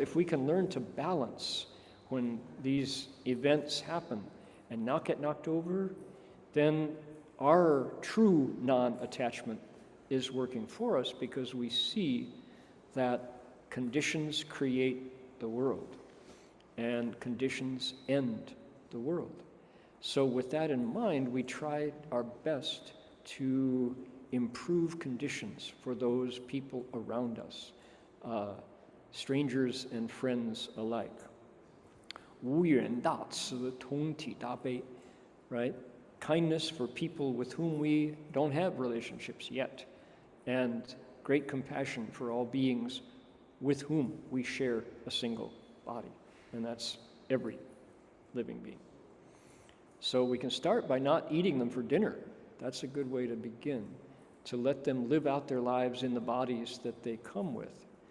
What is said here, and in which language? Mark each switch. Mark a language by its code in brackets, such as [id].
[en] If we can learn to balance when these events happen and not get knocked over, then our true non-attachment is working for us, because we see that conditions create the world and conditions end the world. So with that in mind, we tried our best to improve conditions for those people around us, strangers and friends alike. [zh] 无缘大慈，同体大悲, [en] right? Kindness for people with whom we don't have relationships yet, and great compassion for all beings with whom we share a single body, and that's every living being. So we can start by not eating them for dinner. That's a good way to begin, to let them live out their lives in the bodies that they come with.